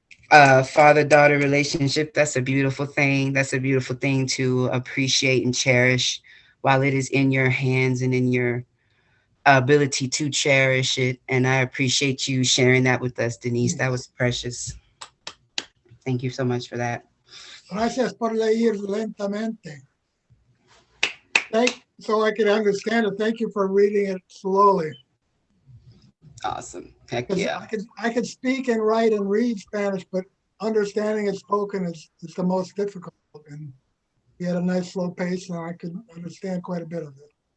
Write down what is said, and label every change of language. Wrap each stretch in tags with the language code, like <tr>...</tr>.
<en>father-daughter relationship. That's a beautiful thing. That's a beautiful thing to appreciate and cherish while it is in your hands and in your ability to cherish it. And I appreciate you sharing that with us, Denise. That was precious. Thank you so much for that.</en> <es>Gracias por leer lentamente.</es> <en>So I can understand it. Thank you for reading it slowly. Awesome. Heck 'Cause yeah. I can speak and write and read Spanish, but understanding it spoken is the most difficult. And you had a nice slow pace, and I could understand quite a bit of it.</en>